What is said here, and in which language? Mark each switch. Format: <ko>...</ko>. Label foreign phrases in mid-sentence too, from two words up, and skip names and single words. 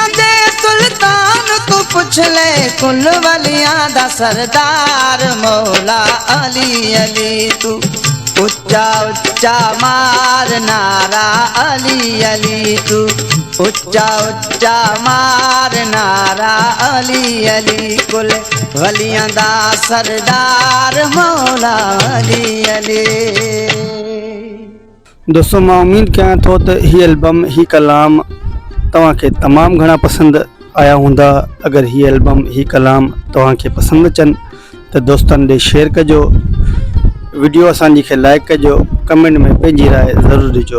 <pa>ਦੇ ਸੁਲਤਾਨ ਤੂੰ ਪੁੱਛ ਲੈ ਕੁੱਲ ਵਲੀਆਂ ਦਾ ਸਰਦਾਰ ਮੌਲਾ ਅਲੀ ਅਲੀ ਤੂੰ ਉੱਚਾ ਉੱਚਾ ਮਾਰ ਨਾਰਾ ਅਲੀ ਅਲੀ ਤੂੰ ਉੱਚਾ ਉੱਚਾ ਮਾਰ ਨਾਰਾ ਅਲੀ ਅਲੀ ਕੁੱਲ ਵਲੀਆਂ ਦਾ ਸਰਦਾਰ ਮੌਲਾ ਅਲੀ ਅਲੀ।</pa> <sd>दोस्तों मां उम्मीद कयां थो त ही एल्बम ही कलाम तव्हांखे तमामु घणा पसंदि आया हूंदा। अगरि ही एल्बम ही कलाम तव्हांखे पसंदि अचनि त दोस्तनि ॾे शेयर कजो, वीडियो असांजी खे लाइक कजो, कमेंट में पंहिंजी राय ज़रूरु ॾिजो।</sd>